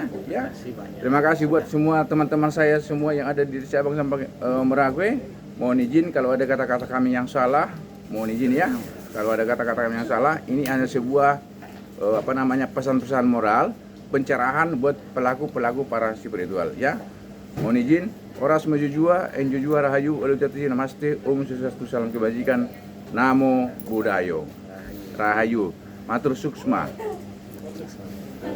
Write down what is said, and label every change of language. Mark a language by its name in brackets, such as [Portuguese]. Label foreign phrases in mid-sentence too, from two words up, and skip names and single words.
[Indonesian] Ya, terima kasih buat semua teman-teman saya semua yang ada di Sabang sampai Merauke. Mohon izin kalau ada kata-kata kami yang salah, mohon izin ya. Kalau ada kata-kata kami yang salah, ini hanya sebuah pesan-pesan moral, pencerahan buat pelaku-pelaku para spiritual ya. Mohon izin, oras maju jua, enjo jua rahayu, alutati namaste, [Balinese] om swastiastu, [Indonesian] salam kebajikan, [Pali] namo buddhayo, [Indonesian] rahayu, [Balinese] matur suksma.